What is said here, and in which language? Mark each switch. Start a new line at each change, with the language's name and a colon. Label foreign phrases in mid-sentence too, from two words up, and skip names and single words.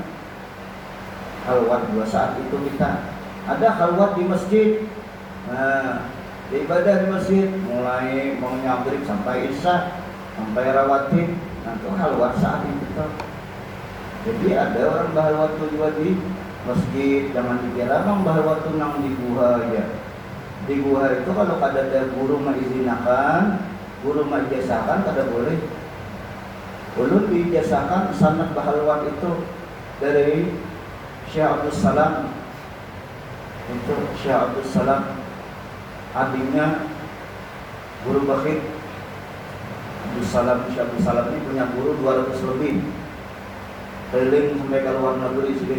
Banjar: Khalwat dua saat itu kita. Ada khalwat di masjid. Nah, beribadah di masjid mulai mau maghrib sampai isya, sampai rawatib. Nah, itu khalwat saat itu. Jadi ada orang bahalwat juga di masjid, jangan dikira bang bahalwat nang di guha aja. Di guha itu kalau ada guru mengizinakan, guru mengijazakan, kada boleh. Ulun diijazakan sanad bahalwat itu dari Syekh Abdul Salam. Itu Syekh Abdul Salam, adiknya guru Bakhit.
Indonesian: Syekh Abdul Salam ini punya guru 200 lebih. Keliling sampai ke luar negeri sini.